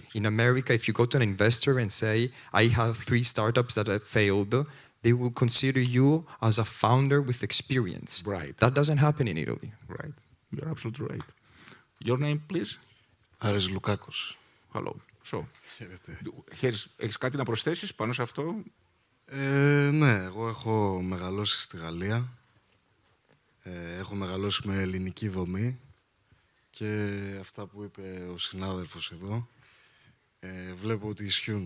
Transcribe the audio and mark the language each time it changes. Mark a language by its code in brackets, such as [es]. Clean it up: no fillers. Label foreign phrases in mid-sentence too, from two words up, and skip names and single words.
[en] In America, if you go to an investor and say, I have 3 startups that have failed, they will consider you as a founder with experience. Right. That doesn't happen in Italy. Right. You're absolutely right. Your name, please? Aris Loukakos. Hello. So, [el] Χαίρετε. έχεις κάτι να προσθέσεις πάνω σε αυτό? Ναι, εγώ έχω μεγαλώσει στη Γαλλία. Έχω μεγαλώσει με ελληνική δομή και αυτά που είπε ο συνάδελφος εδώ βλέπω ότι ισχύουν.